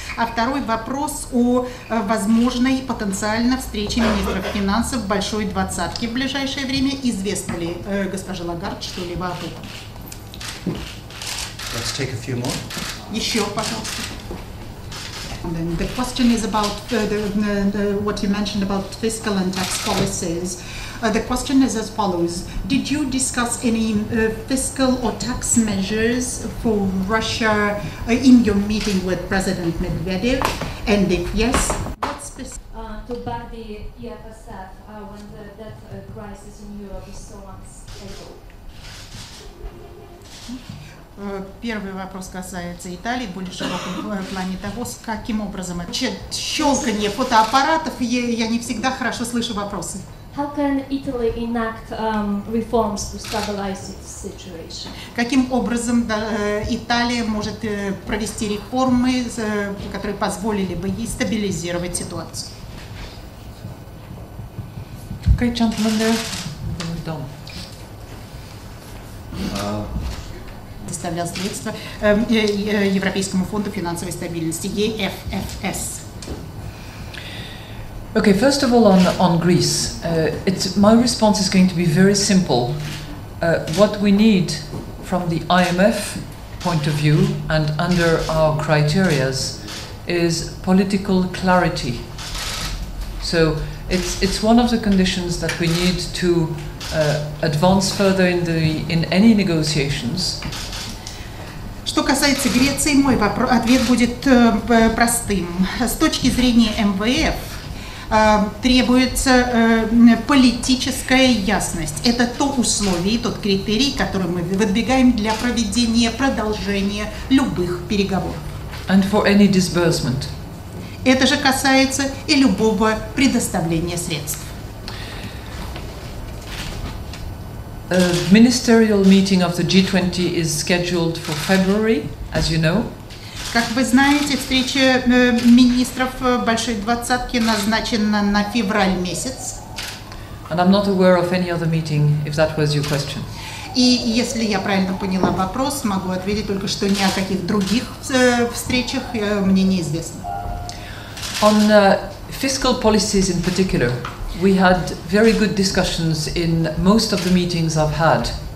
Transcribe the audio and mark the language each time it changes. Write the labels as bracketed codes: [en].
[ru] А второй вопрос о возможной потенциально встрече министров финансов Большой Двадцатки в ближайшее время. Известно ли госпоже Лагард что-либо об этом? [en] Let's take a few more. [ru] Еще, пожалуйста. [en] And then the question is about what you mentioned about fiscal and tax policies. The question is as follows. Did you discuss any fiscal or tax measures for Russia in your meeting with President Medvedev? And if yes, what specific? To back the EFSF when the debt crisis in Europe is so unstable. [ru] Первый вопрос касается Италии, в более широком плане того, каким образом щелканье фотоаппаратов, я не всегда хорошо слышу вопросы. [en] How can Italy enact reforms to stabilize its situation? [ru] Каким образом Италия может провести реформы, которые позволили бы ей стабилизировать ситуацию? [en] Okay, gentlemen, there. We're done. [ru] Предоставлял средства Европейскому фонду финансовой стабильности, E.F.F.S. [en] Okay, first of all, on Greece, my response is going to be very simple. What we need from the I.M.F. point of view and under our criterias is political clarity. So it's one of the conditions that we need to advance further in any negotiations. [ru] Что касается Греции, мой ответ будет простым. С точки зрения МВФ требуется политическая ясность. Это то условие, тот критерий, который мы выдвигаем для проведения продолжения любых переговоров. [en] And for any disbursement. [ru] Это же касается и любого предоставления средств. [en] A ministerial meeting of the G20 is scheduled for February, as you know. [ru] Как вы знаете, встреча министров Большой Двадцатки назначена на февраль месяц. [en] And I'm not aware of any other meeting, if that was your question. [ru] И если я правильно поняла вопрос, могу ответить только, что ни о каких других встречах мне неизвестно. [en] On fiscal policies in particular, we had very good discussions in most of the meetings I've had.